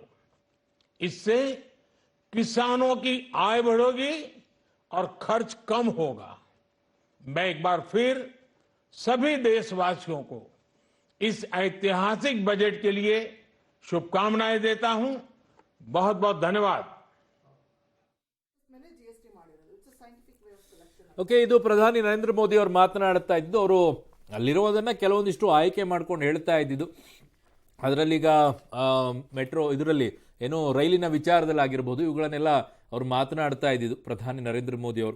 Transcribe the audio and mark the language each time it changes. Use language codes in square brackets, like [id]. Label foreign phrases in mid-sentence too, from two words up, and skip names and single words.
[hi] इससे किसानों की आय बढ़ेगी और खर्च कम होगा। मैं एक बार फिर सभी देशवासियों को इस ऐतिहासिक बजट के लिए शुभकामनाएं देता हूं। बहुत बहुत धन्यवाद। [kn] ಓಕೆ, ಇದು ಪ್ರಧಾನಿ ನರೇಂದ್ರ ಮೋದಿ ಅವರು ಮಾತನಾಡುತ್ತಾ ಇದ್ದು. ಅವರು ಅಲ್ಲಿರೋದನ್ನು ಕೆಲವೊಂದಿಷ್ಟು ಆಯ್ಕೆ ಮಾಡ್ಕೊಂಡು ಹೇಳ್ತಾ ಇದ್ದಿದ್ದು. ಅದರಲ್ಲೀಗ ಮೆಟ್ರೋ ಇದರಲ್ಲಿ ಏನೋ ರೈಲಿನ ವಿಚಾರದಲ್ಲಿ ಆಗಿರ್ಬೋದು, ಇವುಗಳನ್ನೆಲ್ಲ ಅವರು ಮಾತನಾಡ್ತಾ ಇದ್ದಿದ್ದು ಪ್ರಧಾನಿ ನರೇಂದ್ರ ಮೋದಿ ಅವರು.